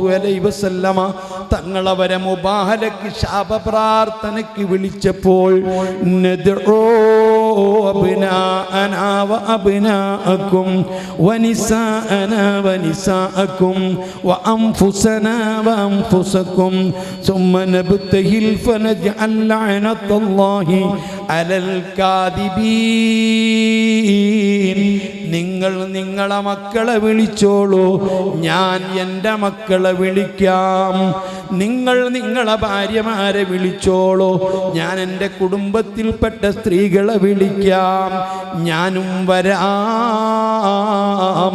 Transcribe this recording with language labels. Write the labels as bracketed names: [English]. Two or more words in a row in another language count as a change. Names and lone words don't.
[Arabic] عليه وسلم [Malayalam] തങ്ങളവരെ മുബാഹലക്ക് ശാപപ്രാർത്ഥനയ്ക്ക് വിളിച്ചപ്പോൾ [Arabic] ندع أبناءنا وأبناءكم ونساءنا ونساءكم وأنفسنا وأنفسكم ثم نبتهل فنجعل لعنة الله على الكاذبين. [Malayalam] നിങ്ങൾ നിങ്ങളെ മക്കളെ വിളിച്ചോളൂ, ഞാൻ എൻ്റെ മക്കളെ വിളിക്കാം. നിങ്ങൾ നിങ്ങളെ ഭാര്യമാരെ വിളിച്ചോളൂ, ഞാൻ എൻ്റെ കുടുംബത്തിൽപ്പെട്ട സ്ത്രീകളെ വിളിക്കാം, ഞാനും വരാം.